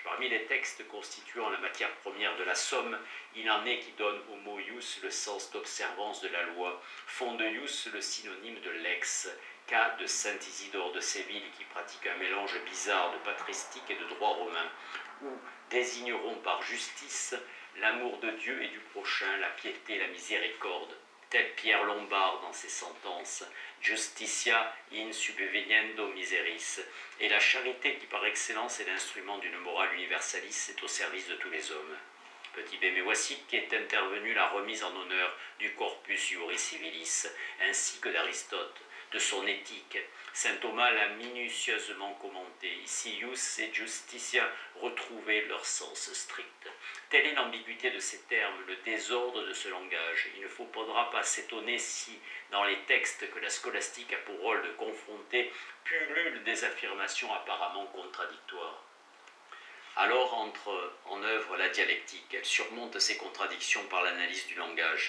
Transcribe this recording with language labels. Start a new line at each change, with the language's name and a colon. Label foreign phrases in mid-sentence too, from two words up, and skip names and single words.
French: Parmi les textes constituant la matière première de la somme, il en est qui donnent au mot ius le sens d'observance de la loi, font de ius le synonyme de lex, cas de saint Isidore de Séville qui pratique un mélange bizarre de patristique et de droit romain, où désigneront par justice l'amour de Dieu et du prochain, la piété, la miséricorde. Tel Pierre Lombard dans ses sentences,
Latin: Justitia in subveniendo miseris,
French: et la charité qui par excellence est l'instrument d'une morale universaliste est au service de tous les hommes. Petit b, mais voici qu'est intervenue la remise en honneur du Corpus Iuris Civilis, ainsi que d'Aristote, de son éthique. Saint Thomas l'a minutieusement commenté. Ici,
Latin: ius et justitia
French: retrouvaient leur sens strict. Telle est l'ambiguïté de ces termes, le désordre de ce langage. Il ne faudra pas s'étonner si, dans les textes que la scolastique a pour rôle de confronter, pullulent des affirmations apparemment contradictoires. Alors entre en œuvre la dialectique. Elle surmonte ces contradictions par l'analyse du langage.